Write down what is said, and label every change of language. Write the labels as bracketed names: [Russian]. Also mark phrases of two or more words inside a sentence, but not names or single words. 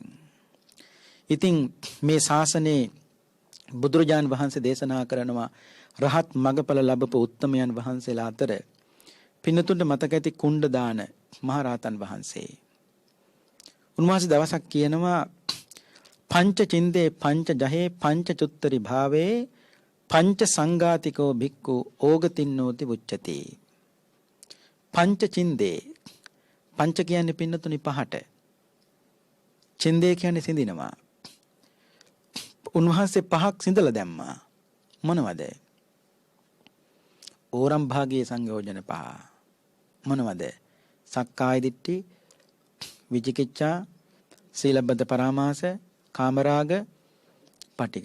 [Sinhala] ඉතින් මේ ශාසනයේ බුදුරජාන් වහන්සේ දේශනා කරනවා රහත් මගඵල ලැබපු උත්තමයන් වහන්සේලා අතර පින්නතුන්ට මතක ඇති කුණ්ඩදාන මහරහතන් වහන්සේ. උන්වහන්සේ දවසක් කියනවා [Pali] පංච චින්දේ පංච ජහේ පංච චුත්තරි භාවේ පංච සංඝාතිකෝ භික්ඛු ඕගතින්නෝති උච්චති. පංච චින්දේ [Sinhala] පංච කියන්නේ පින්නතුනි පහට. චින්දේ කියන්නේ සිඳිනවා. උන්වහන්සේ පහක් සිඳලා දැම්මා. මොනවද? ඕරම් භාගයේ සංයෝජන පහ. මොනවද? [Pali] සක්කාය දිට්ඨි, විචිකිච්ඡා, සීලබ්බත පරාමාස, කාමරාග, පටිඝ.